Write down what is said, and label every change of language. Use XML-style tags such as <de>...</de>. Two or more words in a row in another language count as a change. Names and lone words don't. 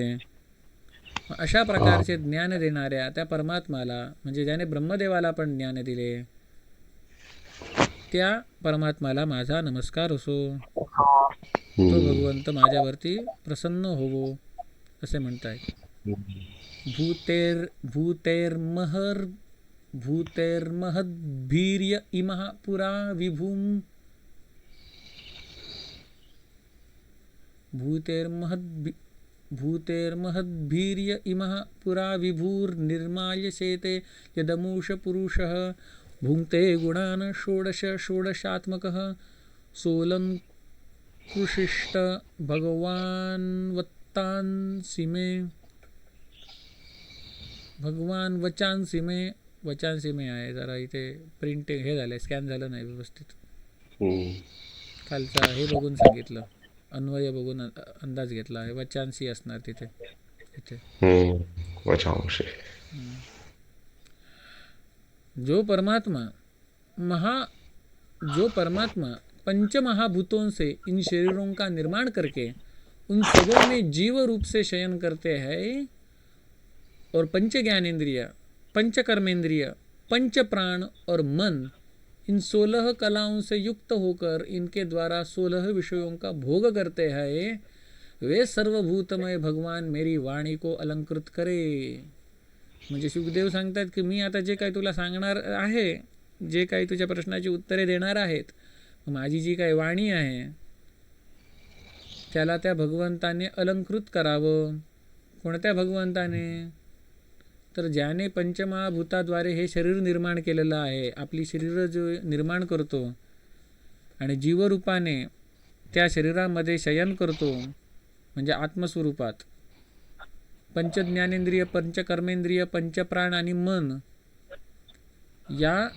<mr>अशा प्रकारचे ज्ञान देणाऱ्या त्या परमात्माला, म्हणजे ज्याने ब्रह्मदेवाला पण ज्ञान दिले, त्या परमात्माला माझा नमस्कार असो। तो भगवंत माझ्यावरती प्रसन्न होवो असे म्हणतायत।</mr> <sa>भूतेर्महद्भीर्य इमः पुरा विभूम भूतेर्महद्भीर्य इमः पुरा विभूर्निर्माल्यसेते यदमूष पुरुषः भुङ्क्ते गुणान् षोडश षोडशात्मकः सोऽलङ्कृशिष्ट भगवान् वत्तांसि मे। भगवान वचांसी में, वचांसी में</sa> <mr>आहे, जरा इथे प्रिंटिंग हे झालंय, स्कॅन झालं नाही व्यवस्थित, खालचा हे बघून सांगितलं, अन्वय बघून अंदाज घेतला आहे, वचांसी असणार तिथे इथे वचांसी।</mr> <hi>जो परमात्मा पंचमहाभूतों से इन शरीरों का निर्माण करके उन सबों में जीव रूप से शयन करते हैं और पंच ज्ञानेन्द्रिय, पंच कर्मेंद्रिय, पंच प्राण और मन इन 16 कलाओं से युक्त होकर इनके द्वारा 16 विषयों का भोग करते हैं, वे सर्वभूतमय भगवान मेरी वाणी को अलंकृत करे।</hi> <mr>म्हणजे सुखदेव सांगतात की मी आता जे काही तुला सांगणार आहे, जे काही तुझ्या प्रश्नाची उत्तरे देणार आहेत, माझी जी काही वाणी आहे त्याला त्या भगवंताने अलंकृत करावं. कोणत्या भगवंताने? तर ज्याने पंचमहाभूताद्वारे हे शरीर निर्माण केलेलं आहे, आपली शरीर जो निर्माण करतो आणि जीवरूपाने त्या शरीरामध्ये शयन करतो, म्हणजे आत्मस्वरूपात पंचज्ञानेंद्रिय, पंचकर्मेंद्रिय, पंचप्राण आणि मन या</mr>